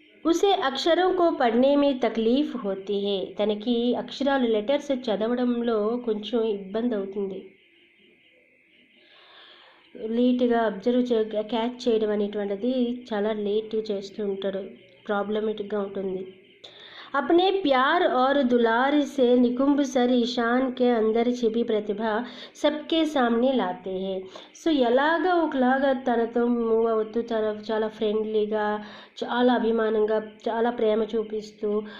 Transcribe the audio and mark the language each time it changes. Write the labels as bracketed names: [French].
[Hindi] ఉసే అక్షరం కో పढ़ने में తక్లీఫ్ होती है. [Telugu] తనకి అక్షరాలు లెటర్స్ చదవడంలో కొంచెం ఇబ్బంది అవుతుంది. లేట్గా క్యాచ్ చేయడం అనేటువంటిది చాలా లేట్ చేస్తూ ఉంటాడు, ప్రాబ్లమేటిక్గా ఉంటుంది. [Hindi] अपने प्यार और दुलार से निकुंभ सर ईशान के अंदर छिपी प्रतिभा सबके सामने लाते हैं. [Telugu] సో ఎలాగా ఒకలాగా తనతో మూవ్ అవుతూ చాలా ఫ్రెండ్లీగా, చాలా అభిమానంగా, చాలా ప్రేమ చూపిస్తూ